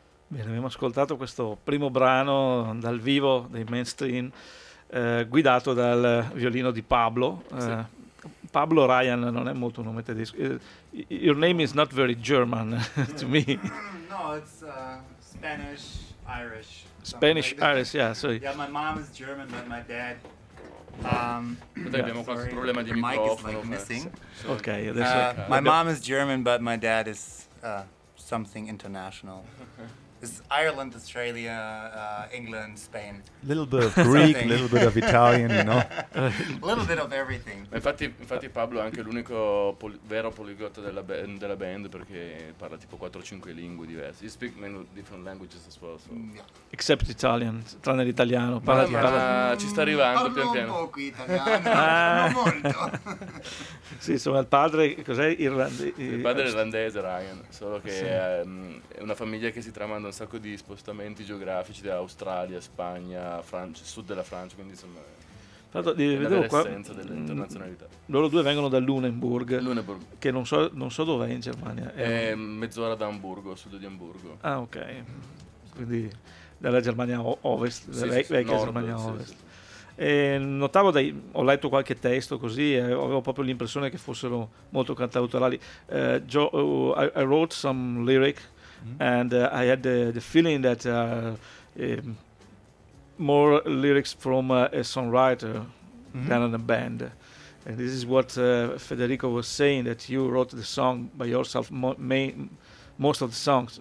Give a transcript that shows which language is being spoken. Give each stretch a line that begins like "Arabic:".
Italian: Bene, abbiamo ascoltato questo primo brano dal vivo dei Mainstream, guidato dal violino di Pablo. Sì. Pablo Ryan non è molto un nome tedesco.
English: Your name is not very German to me. No, it's Spanish Irish. Spanish Irish, yeah, sorry. Yeah, my mom is German, but my dad.
Italian: Abbiamo qualche problema di microfono. Ok, adesso.
English: My mom is German, but my dad is something international. It's Ireland, Australia, England, Spain. Little bit of Greek, little bit of Italian, you know. Little bit of everything.
Italian: Infatti Pablo è anche l'unico vero poliglotta della band, perché parla tipo 4-5 lingue diverse.
English: He speaks many different languages as well. So. Yeah. Except Italian,
Italian: tranne l'italiano. Ma ci sta arrivando pian piano. Parlo un po' italiano, non molto. Sì, insomma, il padre, cos'è? Il padre è irlandese, Ryan, solo che è una famiglia che si trama un sacco di spostamenti geografici da Australia, Spagna, Francia, sud della Francia, quindi insomma l'essenza dell'internazionalità. Loro due vengono da Lunenburg. Che non so dove è in Germania. È mezz'ora da Amburgo, sud di Amburgo. Ah, ok. Quindi dalla Germania ovest, vecchia nord, Germania sì, ovest. Sì, sì. Notavo, ho letto qualche testo così, avevo proprio l'impressione che fossero molto cantautorali.
English: I wrote some lyric. Mm-hmm. And I had the feeling that more lyrics from a songwriter mm-hmm. than a band. And this is what Federico was saying, that you wrote the song by yourself, most of the songs.